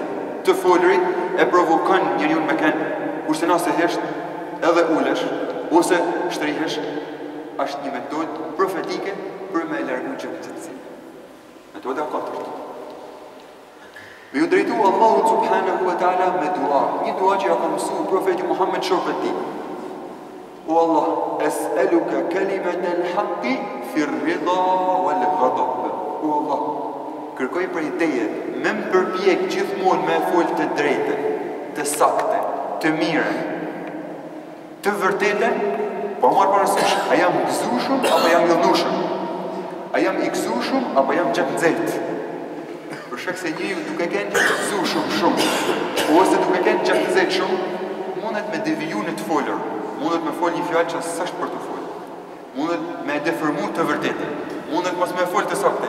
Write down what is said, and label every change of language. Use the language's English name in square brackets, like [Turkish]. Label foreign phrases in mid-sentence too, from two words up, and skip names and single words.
[Albanian] Të folurit e provokon njeriu me kënd, kurse nëse hesht edhe ulesh ose shtrihesh, është një metodë profetike për me largu gjakënxehtësinë. Metoda e katërt. Me ju drejtu Allahu [Arabic] سبحانه وتعالى [Albanian] me dua. Një dua që ja ka mësuar profeti Muhammed shokët e tij. [Arabic] يا الله، أسألك كلمة الحق في الرضا والغضب. [Albanian] O Allah, kërkoj prej teje, me më përpjek gjithmonë me folë të drejtën, të sakte, të mire, të vërtetën, po marrë parasysh, a jam gëzushëm apo jam lëndushëm? A jam i gëzushëm apo jam gjak nxehtë? Për shkak se njeriu duke qenë gëzushëm shumë, ose duke qenë gjak nxehtë shumë, mundet me deviju në të folur, mundet me fol një fjalë që s'është për të folur, mundet me deformu të vërtetën, mundet mos me fol të saktë.